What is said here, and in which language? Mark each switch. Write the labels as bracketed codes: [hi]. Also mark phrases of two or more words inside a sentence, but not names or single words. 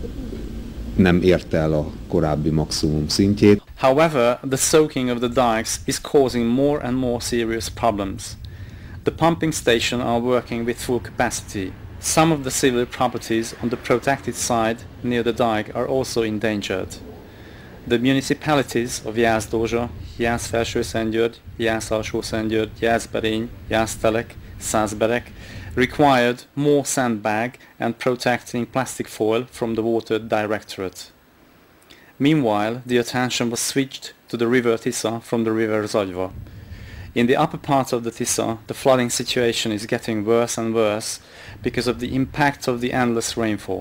[en] However, the soaking of the dikes is causing more and more serious problems. The pumping stations are working with full capacity. Some of the civil properties on the protected side near the dike are also endangered. The municipalities of Jász-Dózsa, Jász-Felső-Szentgyörgy, Jász-Alsó-Szentgyörgy, Jászberény, Jásztelek, Szászberek required more sandbag and protecting plastic foil from the Water Directorate. Meanwhile, the attention was switched to the river Tisza from the river Zagyva. In the upper part of the Tisza, the flooding situation is getting worse and worse because of the impact of the endless rainfall.